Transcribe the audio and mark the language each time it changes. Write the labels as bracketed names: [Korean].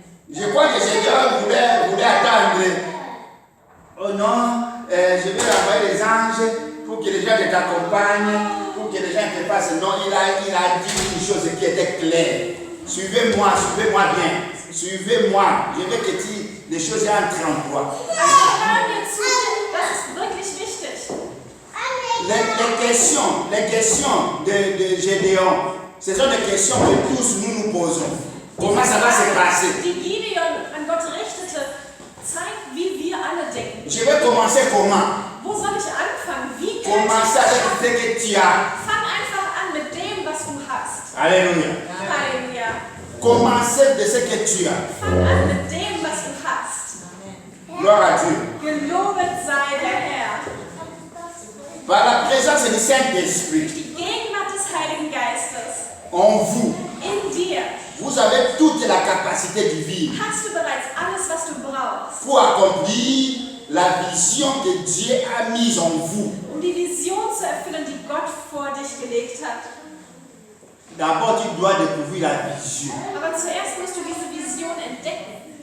[French] Je crois que Seigneur voulait attendre. Oh non, je vais envoyer les anges pour que les gens t'accompagnent, pour que les gens te fassent. Non, il a dit une chose qui était claire. Suivez-moi bien. Suivez-moi. Je veux que les choses entrent en toi. [German] Also hör mir zu, das ist wirklich wichtig. [French] Les les questions de Gédéon, ce sont des questions que tous nous posons. Comment ça va se passer? [German] Die Gideon an Gott richtete, zeigt, wie wir alle denken. [French] Je vais commencer comment? [German] Wo soll ich anfangen? Wie kann ich [French] Commencer [German] das [French] avec [German] schaffen? [French] ce que tu as. [German] Fang einfach an mit dem, was du hast. [French] Alléluia. [German] Halleluja. [French] Commencez de ce que tu as. [German] Fang an mit dem, was du hast. [French] Gloire à Dieu. [German] Gelobet sei der Herr. [French] Par la présence du Saint-Esprit [German] Die Gegenwart des Heiligen Geistes [French] en vous, [German] in dir [French] vous avez toute la capacité divine [German] hast du bereits alles, was du brauchst, [French] pour accomplir la vision que Dieu a mise en vous. [German] um die Vision zu erfüllen, die Gott vor dich gelegt hat. [French] D'abord, tu dois découvrir la vision. [German] Aber zuerst musst du diese Vision entdecken.